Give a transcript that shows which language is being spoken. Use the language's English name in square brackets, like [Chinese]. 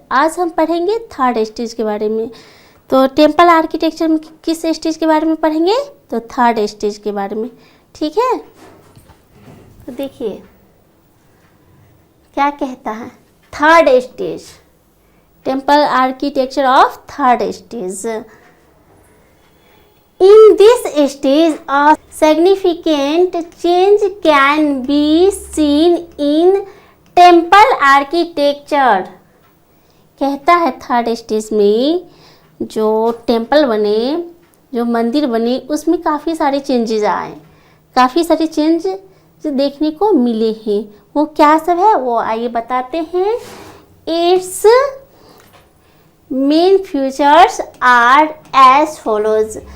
[Hindi] आज हम पढ़ेंगे 3rd स्टेज के बारे में। तो टेम्पल आर्किटेक्चर में किस स्टेज के बारे में पढ़ेंगे? तो 3rd स्टेज के बारे में, ठीक है। तो देखिए क्या कहता है 3rd stage, temple architecture of 3rd stage. [English] In this stage, a significant change can be seen in temple architecture। [Hindi] कहता है 3rd स्टेज में जो टेम्पल बने, जो मंदिर बने, उसमें काफ़ी सारे चेंजेस आए, काफ़ी सारे चेंज देखने को मिले हैं। वो क्या सब है वो आइए बताते हैं। [English] Its main features are as follows.